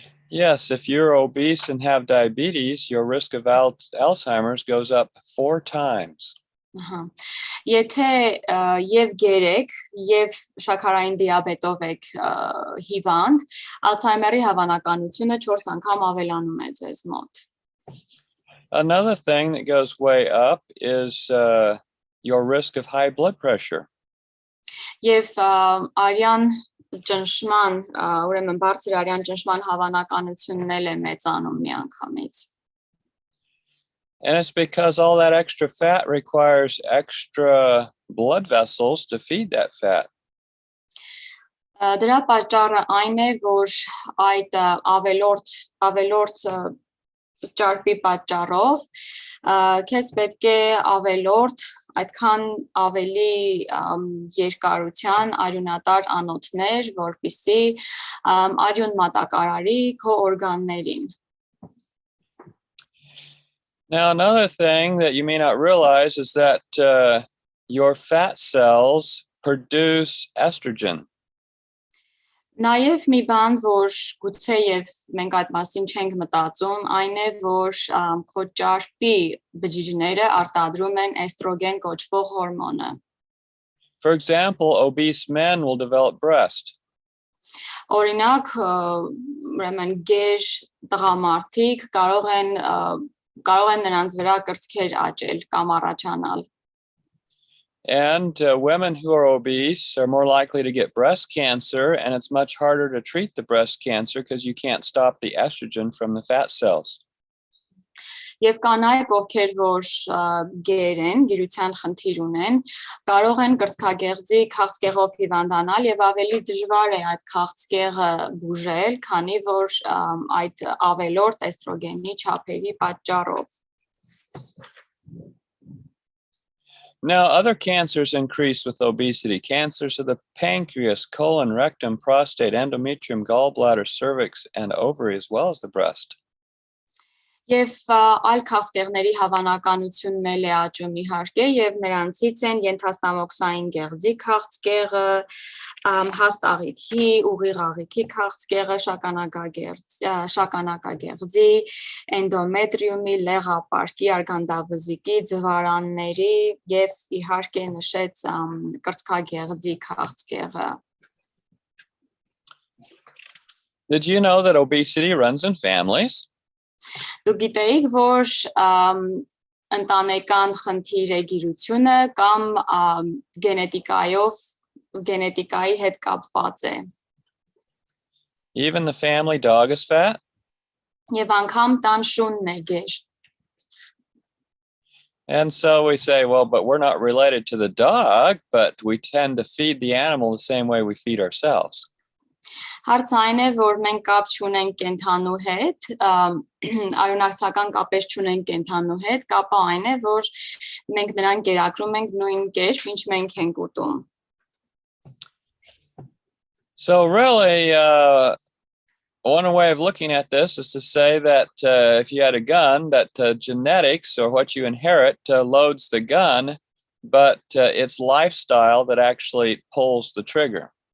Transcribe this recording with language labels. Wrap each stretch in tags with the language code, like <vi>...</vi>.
<en>Yes, if you're obese and have diabetes, your risk of Alzheimer's goes up 4 times.</en> <hy>Եթե եւ գերեք եւ շաքարային դիաբետով եք հիվանդ, Alzheimer-ի հավանականությունը 4 անգամ ավելանում է ձեզ մոտ։</hy> <en>Another thing that goes way up is your risk of high blood pressure.</en> <hy>Եվ արյան ճնշման, ուրեմն բարձր արյան ճնշման հավանականությունն էլ է մեծանում միանգամից։</hy> <en>And it's because all that extra fat requires extra blood vessels to feed that fat.</en> <hy>Դրա պատճառը այն է, որ այդ ավելորդ ճարպի պատճառով քեզ պետք է ավելորդ այդքան ավելի երկարության արյունատար անոթներ, որպեսզի արյուն մատակարարի քո օրգաններին։</hy> <en>Now, another thing that you may not realize is that your fat cells produce estrogen.</en> <hy>Նաև մի բան, որ գուցե եւ մենք այդ մասին չենք մտածում, այն է, որ քո ճարպի բջիջները արտադրում են էստրոգեն կոչվող հորմոնը։</hy> <en>For example, obese men will develop breast.</en> <hy>Օրինակ, ուրեմն գեր տղամարդիկ կարող են նրանց վրա կրծքեր աճել կամ առաջանալ։</hy> <en>And women who are obese are more likely to get breast cancer, and it's much harder to treat the breast cancer because you can't stop the estrogen from the fat cells.</en> <hy>Եվ կանայք, ովքեր որ գեր են, գիրության խնդիր ունեն, կարող են կրծքագեղձի քաղցկեղով հիվանդանալ եւ ավելի դժվար է այդ քաղցկեղը բուժել, քանի որ այդ ավելորդ էստրոգենի չափերի պատճառով։</hy> <en>Now, other cancers increase with obesity. Cancers of the pancreas, colon, rectum, prostate, endometrium, gallbladder, cervix, and ovary, as well as the breast.</en> <hy>Եվ այլ քաղցկեղների հավանականությունն էլ է աճում իհարկե, եւ նրանցից են ենթաստամոքսային գեղձի քաղցկեղը, հաստ աղիքի, ուղիղ աղիքի քաղցկեղը, շագանակագեղձի, էնդոմետրիումի, լեղապարկի, արգանդավզիկի, ձվարանների եւ իհարկե նշեց կրծքագեղձի քաղցկեղը։</hy> <en>Did you know that obesity runs in families?</en> <hy>Դուք գիտեիք, որ ընտանեկան խնդիր է գիրությունը կամ գենետիկայի հետ կապված է։</hy> <en>Even the family dog is fat?</en> <hy>Եվ անգամ տան շունն է գեր։</hy> <en>And so we say, well, but we're not related to the dog, but we tend to feed the animal the same way we feed ourselves.</en> <hy>Հարց այն է, որ մենք կապ չունենք կենդանու հետ, արյունակցական կապեր չունենք կենդանու հետ, կապը այն է, որ մենք նրան կերակրում ենք նույն կերպ, ինչ մենք ենք ուտում։</hy> <en>So really, one way of looking at this is to say that if you had a gun, that genetics or what you inherit loads the gun, but it's lifestyle that actually pulls the trigger.</en>